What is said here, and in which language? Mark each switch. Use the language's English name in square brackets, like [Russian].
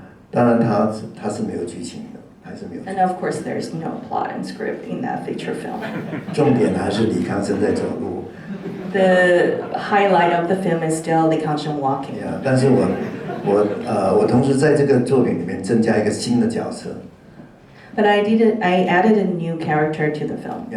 [Chinese] 当然它是没有剧情的，还是没有。 [English] And of course, there's no plot and script in that feature film. [Chinese] 重点还是李康生在走路。 [English] The highlight of the film is still Li Kangsheng walking. [Chinese] 但是我同时在这个作品里面增加一个新的角色。 [English] But I added a new character to the film.